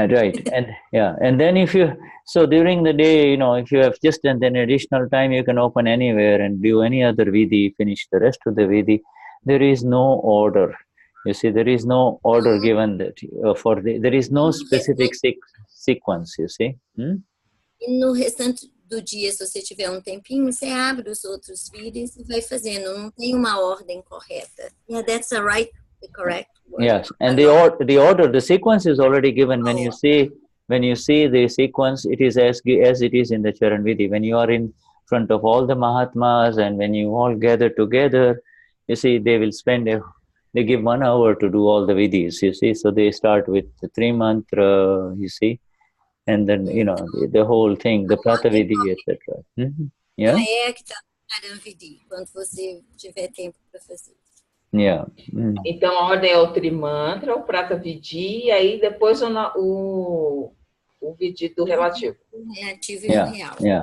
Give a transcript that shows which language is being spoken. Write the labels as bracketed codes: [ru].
[en] Right, and then so during the day, if you have just an additional time, you can open anywhere and do any other Vidhi, finish the rest of the Vidhi. There is no order. You see, there is no order given that there is no specific sequence, you see. [pt] E no restante do dia, se você tiver tempinho, você abre os outros vídeos e vai fazendo. Não tem uma ordem correta. [en] Yeah, that's the correct word. Yes, and the order, the sequence is already given. When you see the sequence, it is as it is in the Charan Vidhi. When you are in front of all the Mahatmas and when you all gather together, you see, they give 1 hour to do all the Vidhis, you see. So they start with the 3 mantra, you see. And then, the whole thing, the Pratavidhi, etc. Yeah? [pt] É que está no Charan Vidhi, quando você tiver tempo para fazer. [en] Yeah. [pt] Então, a ordem é o Trimantra, o Pratavidhi, e aí depois o Vidhi do relativo. O relativo e o real.